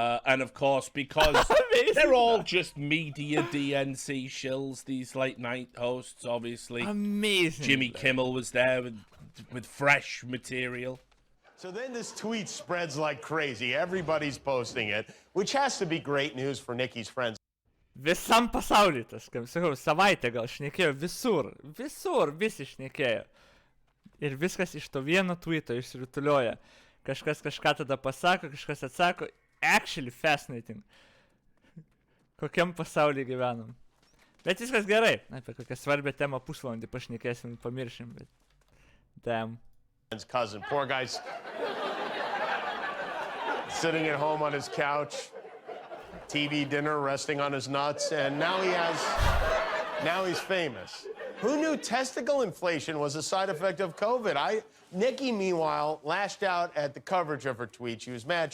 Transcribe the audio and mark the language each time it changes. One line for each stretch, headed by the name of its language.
English: And of course, because they're all just media DNC shills, these late night hosts, obviously. Amazing. Jimmy Kimmel was there with fresh material. So then this tweet spreads like crazy. Everybody's posting it, which has to be great news for Nicki's friends.
Lithuanian: Visam pasauly tas, kaip sakau, savaitę gal šnekėjo visur visi šnekėjo. Ir viskas iš to vieno tweeto išsirutulioja. Kažkas kažką tada pasako, kažkas atsako.
English: Actually fascinating.
Lithuanian: Kokiam pasaulyje gyvenam. Bet viskas gerai. Apie kokią svarbią temą pusvalandį pašnekėsim, pamiršim, bet damn.
English: Cousin, poor guy's sitting at home on his couch, TV dinner, resting on his nuts, and now he's famous. Who knew testicle inflation was a side effect of COVID? Nicki, meanwhile, lashed out at the coverage of her tweet. She was mad.